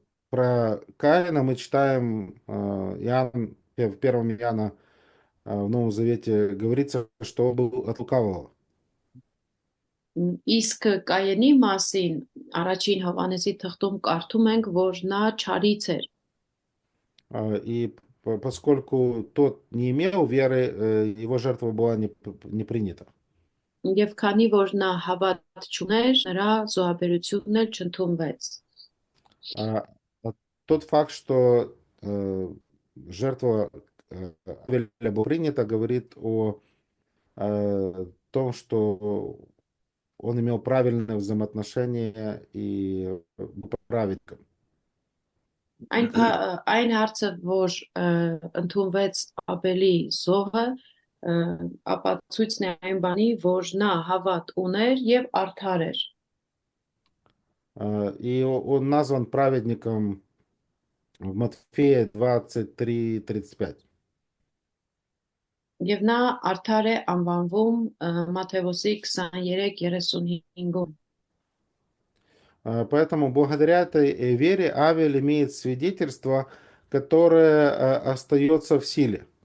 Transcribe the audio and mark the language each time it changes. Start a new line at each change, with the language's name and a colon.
Russian: Про Каина мы читаем, в первом Иоанна, в Новом Завете говорится, что он был от лукавого.
Armenian: Իսկ Կայենի մասին առաջին Հովհաննեսի թղթում կարդում ենք, որ նա չարից էր,
Russian: И поскольку тот не имел веры, его жертва была не принята.
Armenian: եւ քանի որ նա հավատ չուներ, նրա զոհաբերությունն էլ չընդունվեց։
Russian: А тот факт, что жертва Авеля была принята, говорит о том, что он имел правильное взаимоотношение и был праведником.
Armenian: Այն հարցը, որ ընդունվեց Աբելի զոհը, ապացույցն է այն բանի, որ նա հավատ ուներ եւ արդար էր։
Russian: И он назван праведником в Матфея 23:35.
Armenian: Եվ նա արդար է անվանվում Մատթեոսի 23:35-ում։
Russian: Поэтому благодаря этой вере Авель имеет свидетельство, которое остается в силе.